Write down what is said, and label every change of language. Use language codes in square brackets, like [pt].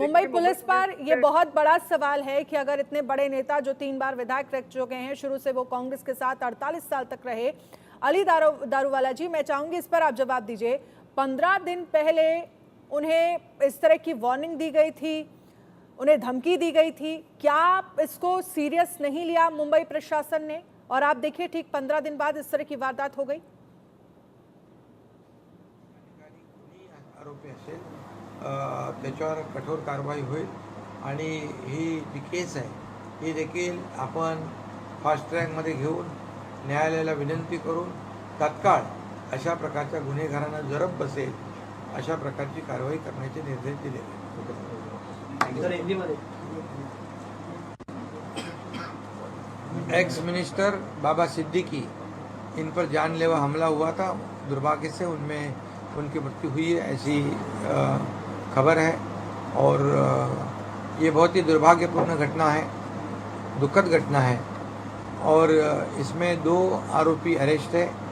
[hi] Mumbai police पर ये बहुत बड़ा सवाल है कि अगर इतने बड़े नेता जो 3 बार विधायक रह चुके हैं, शुरू से वो कांग्रेस के साथ 48 साल तक रहे, अली दारूवाला जी मैं चाहूंगी इस पर आप जवाब दीजिए। 15 दिन पहले उन्हें इस तरह की वार्निंग दी गई थी, उन्हें धमकी दी गई थी, क्या इसको सीरियस नहीं लिया मुंबई प्रशासन ने? और आप देखिए ठीक 15 दिन बाद इस तरह की वारदात हो गई। [mr] आरोपी असेल त्याच्यावर कठोर कारवाई होईल, आणि ही जी केस आहे ही देखील आपण फास्ट ट्रॅकमध्ये घेऊन न्यायालयाला विनंती करून तत्काळ अशा प्रकारच्या गुन्हेगारांना जरब बसेल अशा प्रकारची कारवाई करण्याचे निर्देश दिले आहेत। [hi] एक्स मिनिस्टर बाबा सिद्दीकी, इन पर जानलेवा हमला हुआ था, दुर्भाग्य से उनमें उनकी मृत्यु हुई है ऐसी खबर है। और ये बहुत ही दुर्भाग्यपूर्ण घटना है, दुखद घटना है। और इसमें 2 आरोपी अरेस्ट है,